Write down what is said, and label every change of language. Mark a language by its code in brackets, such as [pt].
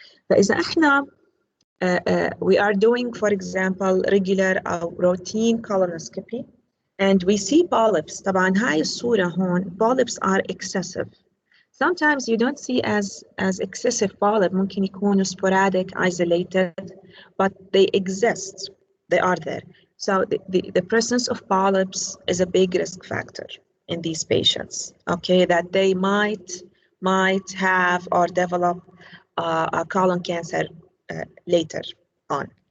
[ar] فإذا احنا [en] we are doing, for example, regular or routine colonoscopy and we see polyps. [ar] طبعا هاي الصورة هون [en] polyps are excessive. Sometimes you don't see as excessive polyp, [ar] ممكن يكونوا [en] sporadic, isolated, but they exist. They are there. So the presence of polyps is a big risk factor in these patients, okay, that they might have or develop a colon cancer later on.